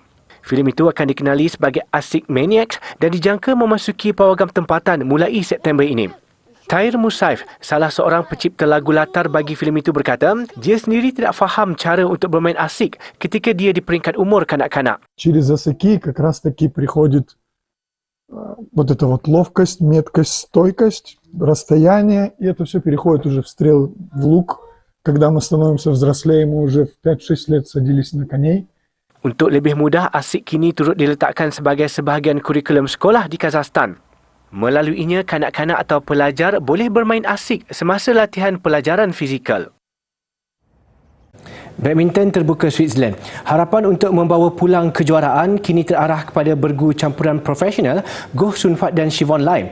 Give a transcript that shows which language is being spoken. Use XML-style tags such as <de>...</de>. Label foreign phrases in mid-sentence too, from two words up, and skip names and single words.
<ms>Filem itu akan dikenali sebagai Asik Maniacs dan dijangka memasuki pawagam tempatan mulai September ini. Tahir Musaif, salah seorang pencipta lagu latar bagi filem itu berkata, dia sendiri tidak faham cara untuk bermain asik ketika dia di peringkat umur kanak-kanak.</ms> <ru>Через осыки как раз-таки приходит вот эта вот ловкость, меткость, стойкость, расстояние, и это все переходит уже в стрел, в лук. Когда мы становимся взрослее, мы уже в 5-6 лет садились на коней.</ru> <ms>Untuk lebih mudah, asik kini turut diletakkan sebagai sebahagian kurikulum sekolah di Kazakhstan. Melaluinya, kanak-kanak atau pelajar boleh bermain asik semasa latihan pelajaran fizikal. Badminton terbuka Switzerland. Harapan untuk membawa pulang kejuaraan kini terarah kepada bergu campuran profesional Goh Sun Fat dan Siwon Lai.</ms>